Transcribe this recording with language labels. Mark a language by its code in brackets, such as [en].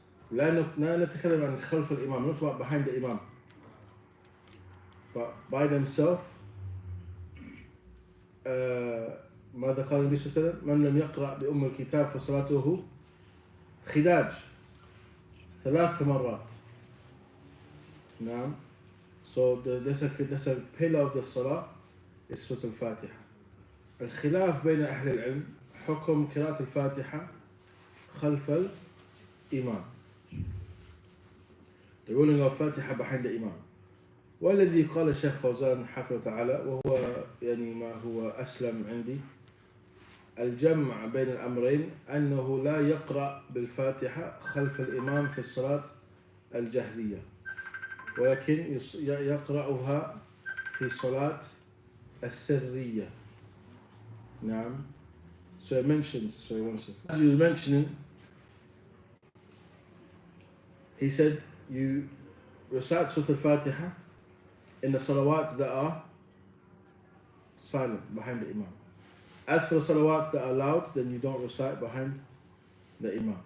[ar] لا نتكلم عن خلف الإمام, [en] not about behind the Imam. But by themselves, [ar] ماذا قال النبي صلى الله عليه وسلم؟ من لم يقرأ بأم الكتاب فصلاته خداج 3 مرات. نعم. [en] So that's a pillar of the salah is Surah al-Fatiha. [ar] الخلاف بين أهل العلم حكم قراءة الفاتحة خلف الإمام. [en] The ruling of Fatiha behind the Imam. [ar] والذي قال الشيخ فوزان حفظه تعالى وهو يعني ما هو أسلم عندي الجمع بين الأمرين أنه لا يقرأ بالفاتحة خلف الإمام في الصلاة الجهرية ولكن يقرأها في الصلاة السرية. نعم. [en] So I mentioned, sorry one second. As he was mentioning, he said you recite Surah al-Fatiha in the salawat that are silent behind the Imam. As for the salawat that are loud, then you don't recite behind the Imam.